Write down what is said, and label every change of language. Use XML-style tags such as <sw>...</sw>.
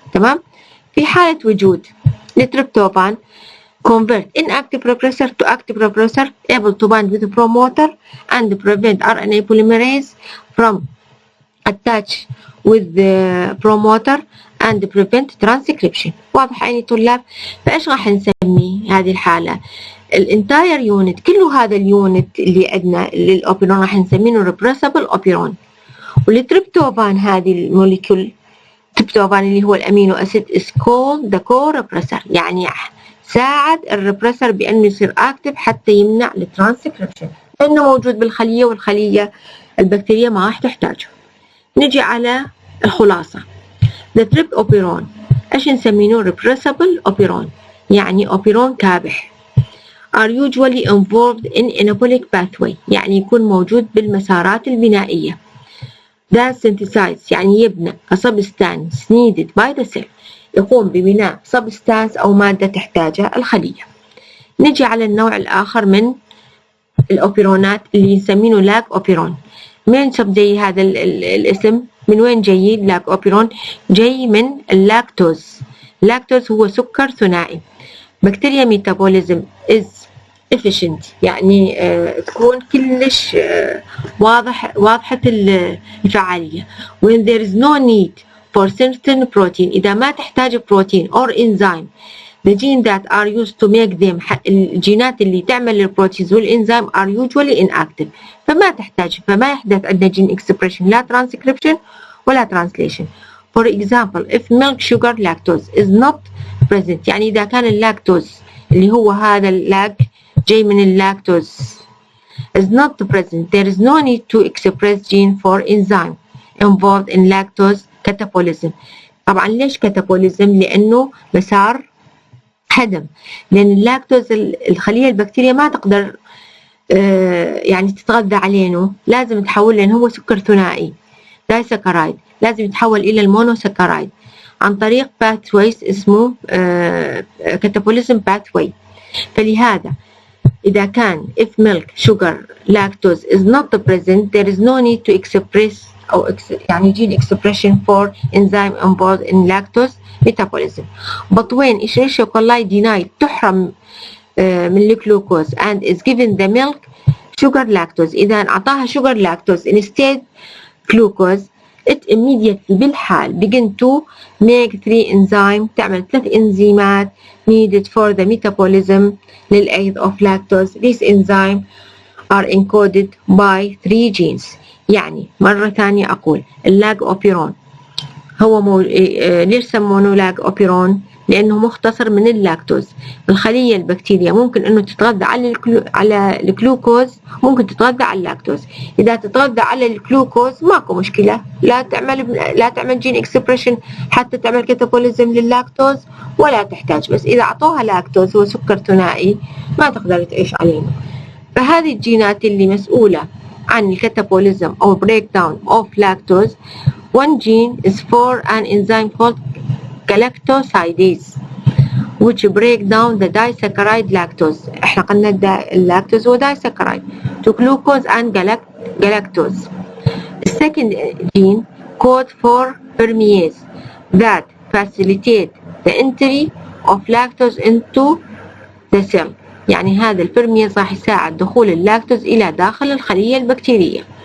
<ar>تمام؟ في حالة وجود التريبتوفان</ar> <en>convert inactive repressor to active repressor able to bind with the promoter and prevent RNA polymerase from attach with the promoter and prevent transcription.</en> <ar>واضح عيني طلاب؟ فإيش راح نسمي هذه الحالة؟ الانتاير يونت كله هذا اليونت اللي عندنا للأوبيرون راح نسميه repressible operon. والتريبتوفان هذه الموليكول تريبتوفان اللي هو الأمينو أسيد</ar> <en>is called the corepressor،</en> <ar>يعني ساعد الريبريسر بأنه يصير أكتف حتى يمنع الترانسكريبشن لأنه موجود بالخلية والخلية البكتيرية ما راح تحتاجه. نجي على الخلاصة. The trip operon إيش نسمينه؟ Repressible operon، يعني أوبيرون كابح.</ar> <en>are usually involved in anabolic pathway،</en> <ar>يعني يكون موجود بالمسارات البنائية.</ar> <en>that synthesize</en> <ar>يعني يبنى</ar> <en>a substance needed by the cell،</en> <ar>يقوم ببناء</ar> <en>substance</en> <ar>أو مادة تحتاجها الخلية. نجي على النوع الآخر من الأوبيرونات اللي نسمينه لاك أوبيرون. من جاي هذا الاسم؟ من وين جاي لاك أوبيرون؟ جاي من اللاكتوز. اللاكتوز هو سكر ثنائي. بكتيريا ميتابوليزم</ar> <en>is efficient،</en> <ar>يعني تكون كلش واضحة الفعالية.</ar> <en>when there is no need for certain protein،</en> <ar>إذا ما تحتاج بروتين</ar> <en>or enzyme the gene that are used to make them،</en> <ar>الجينات اللي تعمل البروتينز والإنزيم</ar> <en>are usually inactive،</en> <ar>فما يحدث عندنا</ar> <en>gene expression لا transcription ولا translation. for example if milk sugar lactose is not present،</en> <ar>يعني إذا كان اللاكتوز اللي هو هذا اللاك جاي من اللاكتوز</ar> <en>is not present there is no need to express gene for enzyme involved in lactose catabolism.</en> <ar>طبعا ليش catabolism؟ لأنه مسار هدم، لأن اللاكتوز الخلية البكتيرية ما تقدر يعني تتغذى عليه، لازم تحول، لأنه هو سكر ثنائي دايسكرايد، لازم يتحول إلى المونوسكرايد عن طريق pathways اسمه catabolism pathway. فلهذا إذا كان</ar> <en>if milk sugar lactose is not present there is no need to express أو يعني gene expression for enzyme involved in lactose metabolism. but when Escherichia coli denied</en> <ar>تحرم من الجلوكوز</ar> <en>and is given the milk sugar lactose،</en> <ar>إذا أعطاها</ar> <en>sugar lactose instead glucose it immediately بالحال begin to make 3 enzymes،</en> <ar>تعمل 3 إنزيمات</ar> <en>needed for the metabolism للأيض of lactose. these enzymes are encoded by 3 genes.</en> <ar>يعني مرة ثانية أقول اللاج أوبيرون هو ليش سمونه لاج أوبيرون؟ لأنه مختصر من اللاكتوز. الخلية البكتيريا ممكن أنه تتغذى على الجلوكوز، ممكن تتغذى على اللاكتوز. إذا تتغذى على الجلوكوز ماكو مشكلة، لا تعمل جين اكسبريشن حتى تعمل كاتابوليزم لللاكتوز ولا تحتاج. بس إذا أعطوها لاكتوز هو سكر ثنائي ما تقدر تعيش علينا. فهذه الجينات اللي مسؤولة عن الكاتابوليزم أو</ar> <en>breakdown of lactose. one gene is for an enzyme called galactosidase which break down the disaccharide lactose.</en> <ar>احنا قلنا اللاكتوز هو</ar> <en>disaccharide to glucose and galactose. The second gene code for permease that facilitate the entry of lactose into the cell.</en> <ar>يعني هذا البرميز راح يساعد دخول اللاكتوز إلى داخل الخلية البكتيرية.</ar>